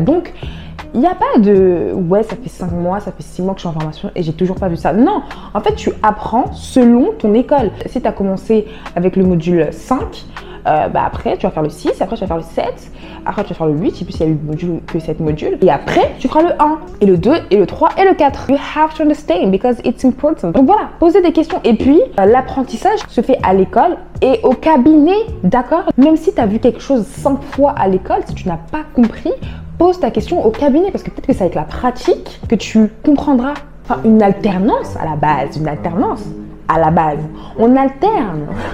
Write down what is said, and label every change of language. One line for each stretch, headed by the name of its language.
French: Donc, il n'y a pas de « ouais, ça fait 5 mois, ça fait 6 mois que je suis en formation et j'ai toujours pas vu ça ». Non, en fait, tu apprends selon ton école. Si tu as commencé avec le module 5, après, tu vas faire le 6, après, tu vas faire le 7, après, tu vas faire le 8, et puis s'il y a eu que 7 modules. Et après, tu feras le 1, et le 2, et le 3, et le 4.
English: You have to understand because it's important.
French: Donc voilà, posez des questions. Et puis, l'apprentissage se fait à l'école et au cabinet, d'accord? Même si tu as vu quelque chose 5 fois à l'école, si tu n'as pas compris, pose ta question au cabinet parce que peut-être que c'est avec la pratique que tu comprendras. Enfin, une alternance à la base, on alterne.